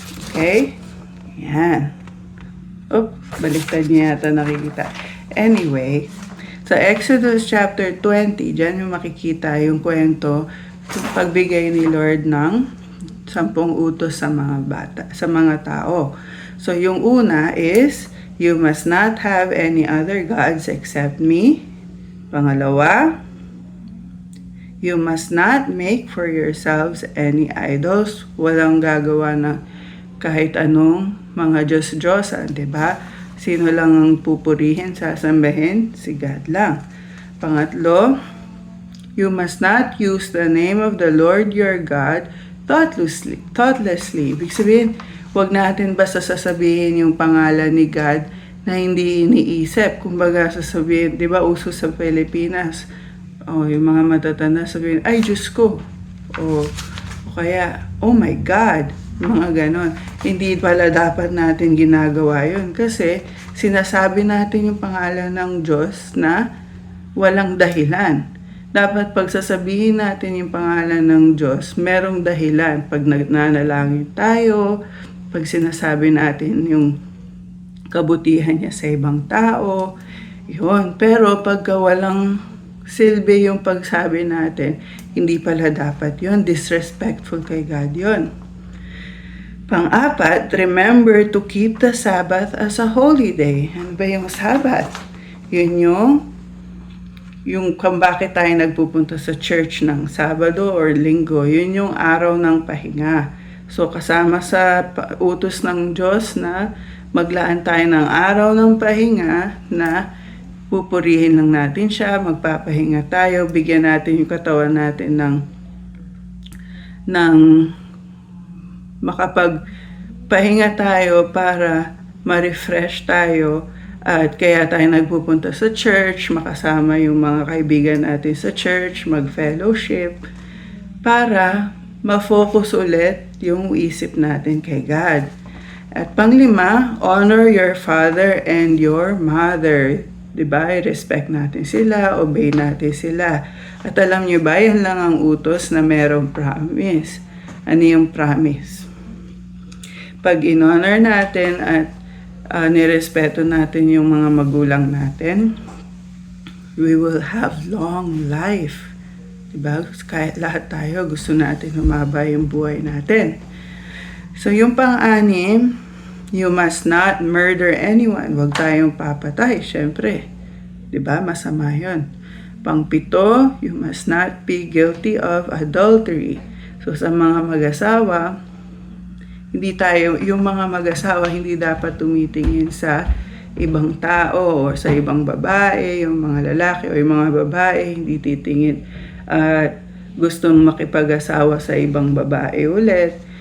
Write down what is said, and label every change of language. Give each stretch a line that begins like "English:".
Filipino: Okay? Yan. Baliktad niya yata nakikita. Anyway, sa Exodus chapter 20, dyan yung makikita yung kwento yung pagbigay ni Lord ng 10 utos sa mga tao. So, yung una
English: is, you must not have any other gods except me.
Filipino: Pangalawa,
English: you must not make for yourselves any idols.
Filipino: Walang gagawa na kahit anong mga Diyos-Diyosan, diba? Sino lang ang pupurihin, sasambahin? Si God lang. Pangatlo,
English: you must not use the name of the Lord your God thoughtlessly.
Filipino: Ibig sabihin, huwag natin basta sasabihin yung pangalan ni God na hindi iniisip. Kumbaga sasabihin, diba uso sa Pilipinas, yung mga matatanda sabihin, ay Diyos ko. O kaya,
English: oh my God.
Filipino: Mga ganon. Hindi pala dapat natin ginagawa yun kasi sinasabi natin yung pangalan ng Diyos na walang dahilan. Dapat pag sasabihin natin yung pangalan ng Diyos, merong dahilan. Pag nanalangin tayo, pag sinasabi natin yung kabutihan niya sa ibang tao, yun. Pero pagka walang silbi yung pagsabi natin, hindi pala dapat yun. Disrespectful kay God yun. Pang-apat,
English: remember to keep the Sabbath as a holy day.
Filipino: Ano ba yung Sabbath? Yun yung kung bakit tayo nagpupunta sa church ng Sabado or Linggo. Yun yung araw ng pahinga. So kasama sa utos ng Diyos na maglaan tayo ng araw ng pahinga na pupurihin lang natin siya, magpapahinga tayo, bigyan natin yung katawan natin ng makapagpahinga tayo para ma-refresh tayo at kaya tayo nagpupunta sa church, makasama yung mga kaibigan natin sa church, mag-fellowship para ma-focus ulit yung isip natin kay God. At panglima,
English: honor your father and your mother.
Filipino: Diba? I-respect natin sila, obey natin sila. At alam nyo ba, yan lang ang utos na merong promise. Ano yung promise? Pag in-honor natin at nirespeto natin yung mga magulang natin,
English: we will have long life.
Filipino: Diba? Kahit lahat tayo, gusto natin humaba yung buhay natin. So yung pang-anim,
English: you must not murder anyone.
Filipino: Huwag tayong papatay, syempre. Diba? Masama yun. Pang-pito,
English: you must not be guilty of adultery.
Filipino: So sa mga mag-asawa, yung mga mag-asawa hindi dapat tumitingin sa ibang tao o sa ibang babae, yung mga lalaki o yung mga babae hindi titingin at gustong makipag-asawa sa ibang babae ulit.